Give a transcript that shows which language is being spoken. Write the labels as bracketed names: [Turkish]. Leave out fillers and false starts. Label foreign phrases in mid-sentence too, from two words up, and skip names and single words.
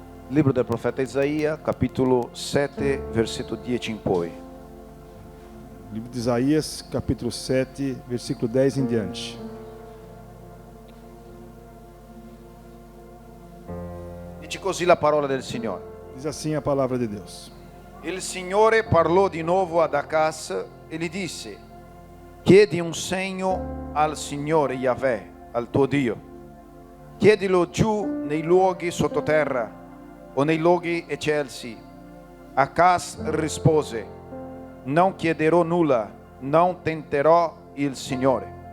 [Italian] Libro del profeta Isaia, capitolo 7, versetto 10 in poi. [Portuguese] Livro de Isaías, capítulo 7, versículo 10 em diante. [Italian] Dice così la parola del Signore. [Portuguese] Diz assim a palavra de Deus. [Italian] Il Signore parlò di nuovo ad Acaz e gli disse: chiedi un segno al Signore Yahweh, al tuo Dio. Chiedilo giù nei luoghi sottoterra o nei luoghi eccelsi. Acaz rispose: non chiederò nulla, non tenterò il Signore.